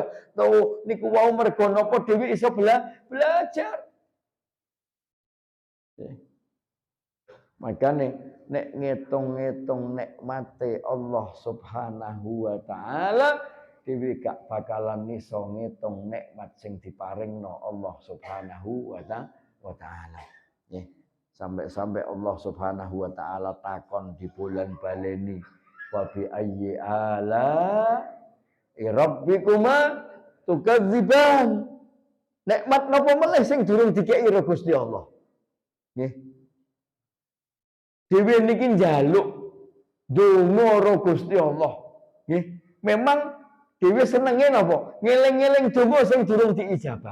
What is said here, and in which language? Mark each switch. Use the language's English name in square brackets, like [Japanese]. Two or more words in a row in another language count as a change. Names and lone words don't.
[Javanese] Tuh niku wau mergo napa dhewe iso belajar. Makane nek ngitung-ngitung nikmate [Arabic] الله سبحانه وتعالى, [Javanese] dhewe gak bakalan iso ngitung nikmat sing diparingno [Arabic] الله سبحانه وتعالى. [Javanese] Nggih. Sampai-sampai [Arabic] الله سبحانه وتعالى [Javanese] takon di bulan baleni. [Arabic] وبأي آلاء ربكما تكذبان. [Javanese] Nikmat napa meneh sing durung dikeki karo Gusti Allah. Nggih. Dhewe niki njaluk donga karo Gusti Allah. Nggih. Memang dhewe senenge napa? Ngeling-eling donga sing durung diijabah.